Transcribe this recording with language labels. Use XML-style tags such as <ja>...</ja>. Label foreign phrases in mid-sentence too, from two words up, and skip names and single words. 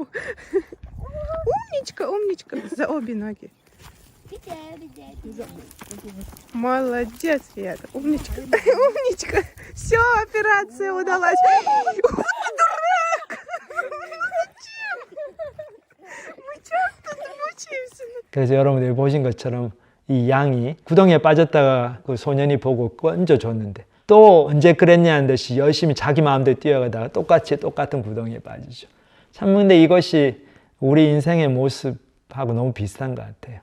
<ru>Умничка, умничка. За обе ноги. Молодец, Риад. Умничка. Умничка. Все, операция удалась. Дурак! Мы часто мучаемся.</ru> <ko>그래서 여러분들이 보신 것처럼 이 양이 구덩이에 빠졌다가 그 소년이 보고 건져줬는데 또 언제 그랬냐는 듯이 열심히 자기 마음대로 뛰어가다가 똑같은 구덩이에 빠지죠. 참 근데 이것이 우리 인생의 모습하고 너무 비슷한 것 같아요.</ko>